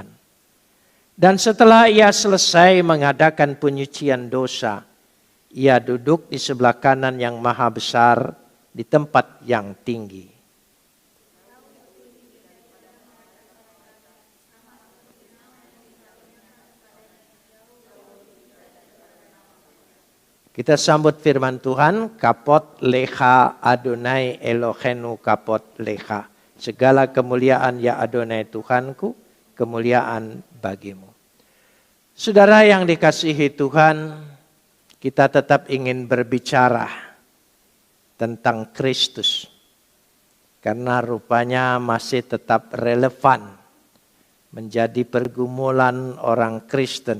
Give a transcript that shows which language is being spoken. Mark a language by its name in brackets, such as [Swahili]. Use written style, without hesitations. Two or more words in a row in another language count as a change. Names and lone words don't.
[Indonesian] Dan setelah ia selesai mengadakan penyucian dosa, ia duduk di sebelah kanan yang maha besar di tempat yang tinggi. Kita sambut firman Tuhan, [Hebrew] כבוד לך אדני אלהינו כבוד לך. [Indonesian] Segala kemuliaan ya Adonai Tuhanku, kemuliaan bagimu. Saudara yang dikasihi Tuhan, kita tetap ingin berbicara tentang Kristus. Karena rupanya masih tetap relevan menjadi pergumulan orang Kristen.